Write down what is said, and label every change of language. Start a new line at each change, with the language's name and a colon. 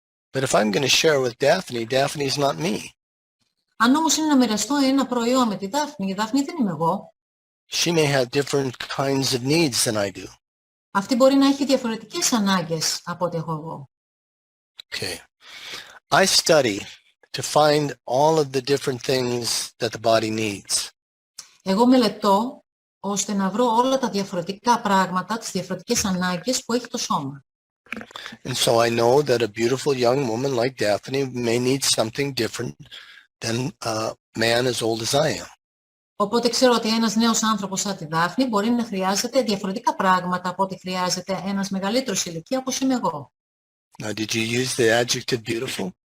English: But if I'm going to share with Daphne, Daphne is not me.
Greek: Αν όμως είναι να μοιραστώ ένα προϊόν με τη Δάφνη, η Δάφνη δεν είμαι εγώ.
English: She may have different kinds of needs than I do.
Greek: Αυτή μπορεί να έχει διαφορετικές ανάγκες από ό,τι έχω εγώ.
English: Okay. I study to find all of the different things that the body needs.
Greek: Εγώ μελετώ ώστε να βρω όλα τα διαφορετικά πράγματα, τις διαφορετικές ανάγκες που έχει το σώμα.
English: And so I know that a beautiful young woman like Daphne may need something different than a man as old as I am.
Greek: Οπότε ξέρω ότι ένας νέος άνθρωπος σαν τη Δάφνη μπορεί να χρειάζεται διαφορετικά πράγματα από ό,τι χρειάζεται ένας μεγαλύτερος ηλικία όπως είμαι εγώ.
English: Now, did you use the adjective beautiful?